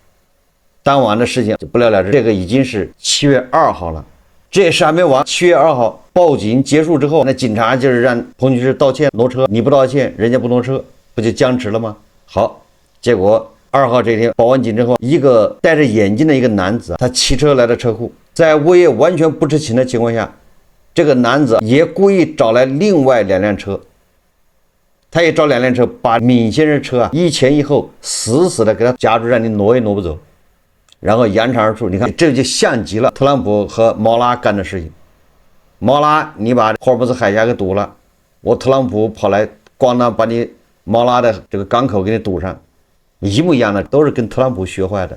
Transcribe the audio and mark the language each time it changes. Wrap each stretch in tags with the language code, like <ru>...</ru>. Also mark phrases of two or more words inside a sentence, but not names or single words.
<zh>當晚的事情就不了了之。這個已經是7月2號了，這事還沒完。7月2號報警結束之後，那警察就是讓彭女士道歉挪車，你不道歉，人家不挪車，不就僵持了嗎？好，結果2號這天報完警之後，一個戴着眼鏡的一個男子，他騎車來到車庫，在物業完全不知情的情況下，這個男子也故意找來另外2輛車，他也找2輛車，把闵先生車一前一後死死的給他夾住，讓你挪也挪不走，然後揚長而出。你看，這就像極了特朗普和毛拉幹的事情。毛拉你把霍尔木茲海峽給堵了，我特朗普跑來咣當把你毛拉的這個港口給你堵上，一模一樣的，都是跟特朗普學壞的。</zh>